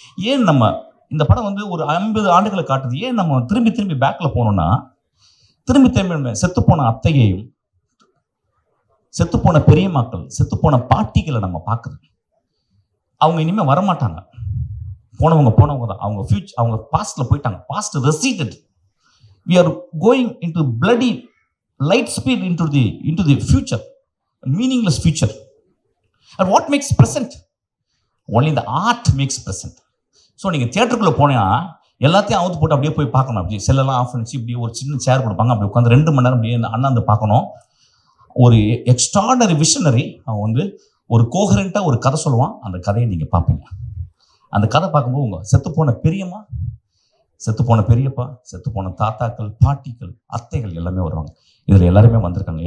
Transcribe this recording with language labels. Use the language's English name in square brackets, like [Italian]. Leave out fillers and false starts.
[Tamil] ஏன் நம்ம இந்த படம் வந்து ஒரு 50 ஆண்டுகளை காட்டுது. ஏன் நம்ம திரும்பி பேக்கில் போனோம்னா, திரும்பி செத்துப்போன அத்தையையும், செத்துப்போன பெரியம்மாக்கள், செத்துப்போன பாட்டிகளை நம்ம பார்க்குது. அவங்க இனிமேல் வரமாட்டாங்க, போனவங்க தான். அவங்க பாஸ்ட்ல போயிட்டாங்க. Past ரெசிடெட். [English] We are going into bloody light speed into the future, a meaningless future. And what makes present? Only the art makes present. [Tamil] So நீங்கள் தியேட்டருக்குள்ளே போனீங்கன்னா எல்லாத்தையும் அவுத்து போட்டு அப்படியே போய் பார்க்கணும். அப்படி செல்லெல்லாம் ஆஃப் பண்ணிச்சு, இப்படி ஒரு சின்ன சேர் கொடுப்பாங்க, அப்படி உட்காந்து 2 மணி நேரம் அப்படியே அண்ணாந்து பார்க்கணும். ஒரு எக்ஸ்ட்ராடனரி விஷனரி அவன் வந்து ஒரு கோஹரண்ட்டாக ஒரு கதை சொல்லுவான். அந்த கதையை நீங்கள் பார்ப்பீங்க. அந்த கதை பார்க்கும்போது உங்கள் செத்துப்போன பெரியம்மா, செத்துப்போன பெரியப்பா, செத்துப்போன தாத்தாக்கள், பாட்டிகள், அத்தைகள் எல்லாமே வருவாங்க. இதில் எல்லாருமே வந்திருக்காங்க.